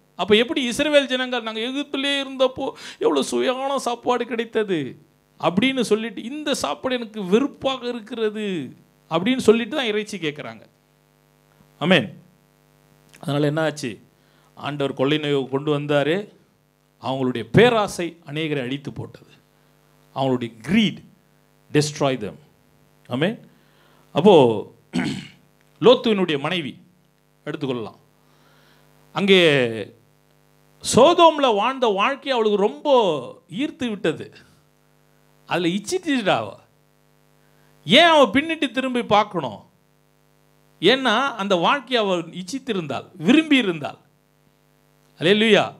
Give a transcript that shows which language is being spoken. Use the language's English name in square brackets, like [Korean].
[Tamil] அப்போ எப்படி இஸ்ரவேல் ஜனங்கள் நாங்கள் எகிப்திலே இருந்தப்போ எவ்வளோ சுவையான சாப்பாடு கிடைத்தது அப்படின்னு சொல்லிட்டு இந்த சாப்பாடு எனக்கு வெறுப்பாக இருக்கிறது அப்படின்னு சொல்லிட்டு தான் இறைச்சி கேட்குறாங்க. ஆமென். அதனால் என்ன ஆச்சு? ஆண்டவர் கொள்ளை நோயை கொண்டு வந்தார். அவங்களுடைய பேராசை அநேகரை அழித்து போட்டது. அவங்களுடைய [English] greed destroy them. [Tamil] ஆமென். அப்போது லோத்துவினுடைய மனைவி எடுத்துக்கொள்ளலாம். அங்கே சோதோமில் வாழ்ந்த வாழ்க்கை அவளுக்கு ரொம்ப ஈர்த்து விட்டது. அதில் இச்சிட்டாவ. ஏன் அவள் பின்னிட்டு திரும்பி பார்க்கணும்? ஏன்னா அந்த வாழ்க்கையை அவள் இச்சித்திருந்தாள், விரும்பி இருந்தாள். அல்லேலூயா.